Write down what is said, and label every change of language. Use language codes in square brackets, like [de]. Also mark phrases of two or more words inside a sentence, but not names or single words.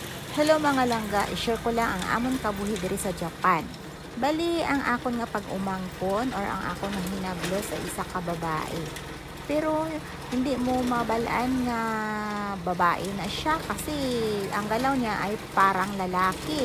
[hil] Hello mga langga, i-share ko lang ang amon kabuhi diri sa Japan. Bali, ang akon nga pag-umangkon or ang akon nga hinablo sa isa ka babae. [tl] Pero hindi mo mabalaan nga babae na siya kasi ang galaw niya ay parang lalaki.